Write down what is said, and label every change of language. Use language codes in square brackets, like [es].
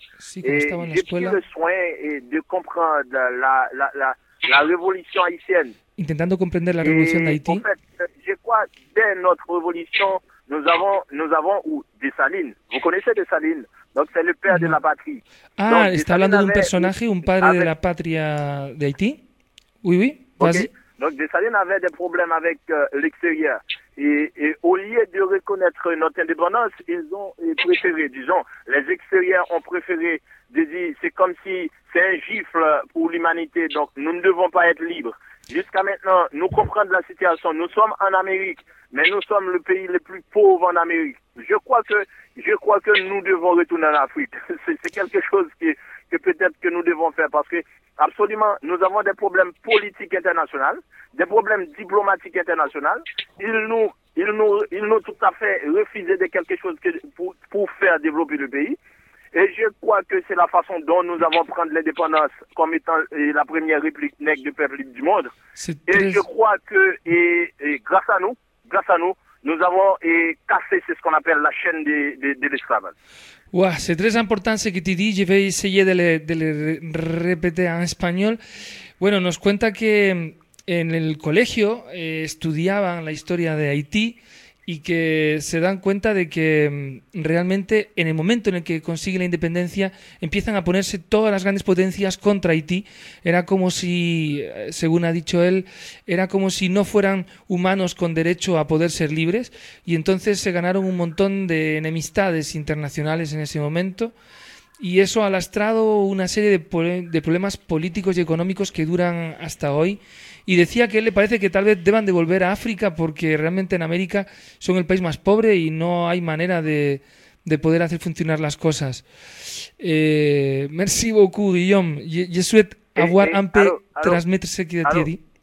[fr] si, j'ai pris le soin de comprendre la révolution haïtienne. [es] Intentando [fr] comprendre la révolution d'Haïti. En fait, je crois dès notre révolution, nous avons Dessalines. Vous connaissez Dessalines? Donc, c'est le père de la patrie. [es] Ah, está hablando de un personaje, un padre de la patria d'Haïti? [fr] Oui, oui. Vas-y. Okay. Donc, Dessalines avait des problèmes avec l'extérieur. Et au lieu de reconnaître notre indépendance, ils ont préféré, disons, les extérieurs ont préféré de dire, c'est comme si c'est un gifle pour l'humanité, donc nous ne devons pas être libres. Jusqu'à maintenant, nous comprenons la situation. Nous sommes en Amérique, mais nous sommes le pays le plus pauvre en Amérique. Je crois que nous devons retourner en Afrique. C'est quelque chose que peut-être que nous devons faire parce que absolument, nous avons des problèmes politiques internationaux, des problèmes diplomatiques internationaux. Ils nous tout à fait refusé de quelque chose pour faire développer le pays. Et je crois que c'est la façon dont nous avons pris l'indépendance comme étant la première république nègre du peuple libre du monde. Je crois que grâce à nous, nous avons cassé ce qu'on appelle la chaîne de l'esclavage. Ouais, c'est très important ce que tu dis. Je vais essayer de le répéter en espagnol. [es] Bueno, nos cuenta que en el colegio estudiaban la historia de Haití y que se dan cuenta de que realmente en el momento en el que consigue la independencia empiezan a ponerse todas las grandes potencias contra Haití. Era como si, según ha dicho él, era como si no fueran humanos con derecho a poder ser libres, y entonces se ganaron un montón de enemistades internacionales en ese momento, y eso ha lastrado una serie de problemas políticos y económicos que duran hasta hoy. Y decía que él le parece que tal vez deban de volver a África porque realmente en América son el país más pobre y no hay manera de poder hacer funcionar las cosas. [fr] Merci beaucoup, Guillaume. Je souhaite avoir un peu transmettre ce qui a été dit.